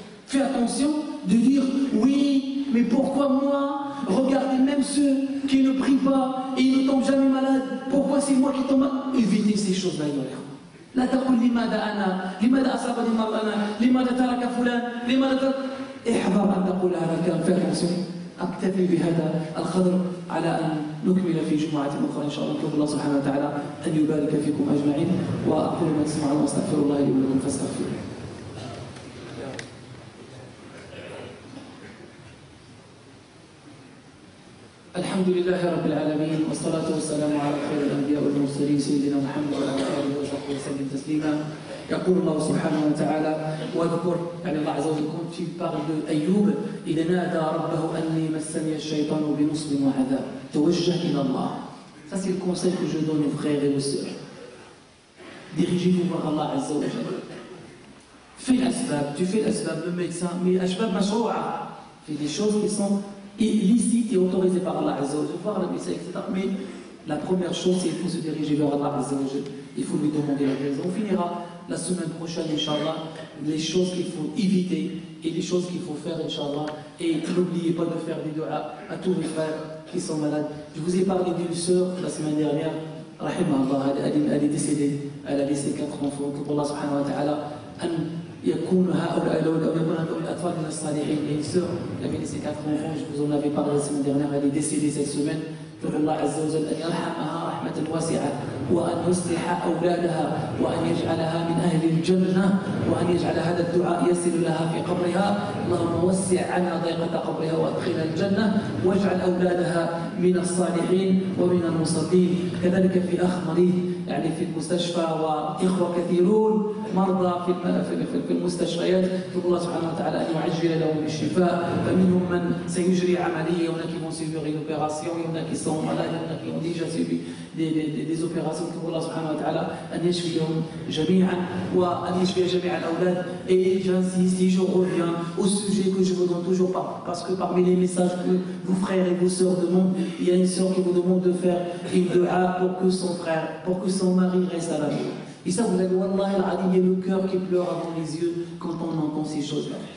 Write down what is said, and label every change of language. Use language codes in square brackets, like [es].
[fr] Fais attention de dire oui mais pourquoi moi. Regardez même ceux qui ne prient pas et ils ne tombent jamais malades. Pourquoi c'est moi qui tombe malade. Évitez ces choses-là [ar] أيها الإخوة. لا تقل لماذا أنا لماذا أصابني مرض أنا لماذا ترك فلان لماذا احذر أن تقول هذا الكلام. [fr] Fais attention. [ar] أكتفي بهذا القدر على أن نكمل في جمعة أخرى إن شاء الله. نطلب الله سبحانه وتعالى أن يبارك فيكم أجمعين. وأقول ما تسمعون وأستغفر الله لي ولكم فاستغفروه. الحمد لله رب العالمين والصلاة والسلام على خير الأنبياء والمرسلين سيدنا محمد وعلى آله وصحبه وسلم تسليما. يقول الله سبحانه وتعالى واذكر يعني الله عز وجل كنت في [fr] parle d'Ayoub [ar] إذ نادى ربه أني مسني الشيطان بنصب وعذاب. توجه إلى الله. [fr] Ça c'est le conseil que je donne aux frères et aux sœurs. Dirigez-vous vers Allah Azza wa Jalla. Fais l'asbab, tu fais l'asbab, le médecin, mais asbab mashrou'a. Fais des choses qui sont illicite et autorisé par Allah Azza wa Jalla, voir la médecine, etc. Mais la première chose, c'est qu'il faut se diriger vers Allah Azza wa Jalla. Il faut lui demander la guérison. On finira la semaine prochaine, Inch'Allah, les choses qu'il faut éviter et les choses qu'il faut faire, Inch'Allah. Et n'oubliez pas de faire des doigts à tous les frères qui sont malades. Je vous ai parlé d'une sœur la semaine dernière, Rahimahullah, elle est décédée, elle a laissé 4 enfants. Que Allah subhanahu wa ta'ala [ar] يكون هؤلاء لو يكون هؤلاء الأطفال من الصالحين. [fr] Et une sœur, elle avait laissé 4 enfants, je vous en avais parlé la semaine dernière, elle est décédée cette semaine. [ar] ندعو الله عز وجل أن يرحمها رحمة واسعة، وأن يصلح أولادها، وأن يجعلها من أهل الجنة، وأن يجعل هذا الدعاء يصل لها في قبرها. اللهم وسع عنا ضيقة قبرها وأدخلها الجنة، واجعل أولادها من الصالحين ومن المصلين. كذلك في أخ مريض يعني في المستشفى، وإخوة كثيرون مرضى في المستشفيات، نسأل الله سبحانه وتعالى أن يعجل لهم بالشفاء. فمنهم من سيجري عملية، [fr] il y en a qui vont suivre une opération, il y en a qui sont malades, il y en a qui ont déjà suivi des opérations. [ar] نسأل الله سبحانه وتعالى أن يشفيهم جميعا وأن يشفي جميع الأولاد. [fr] Et j'insiste et je reviens au sujet que je vous donne toujours pas, parce que parmi les messages que vos frères et vos sœurs demandent, il y a une sœur qui vous demande de faire une dua pour que son frère, pour que son mari reste à la vie. Et ça, vous avez, Wallah al-Adim, il y a le cœur qui pleure avant les yeux quand on entend ces choses-là.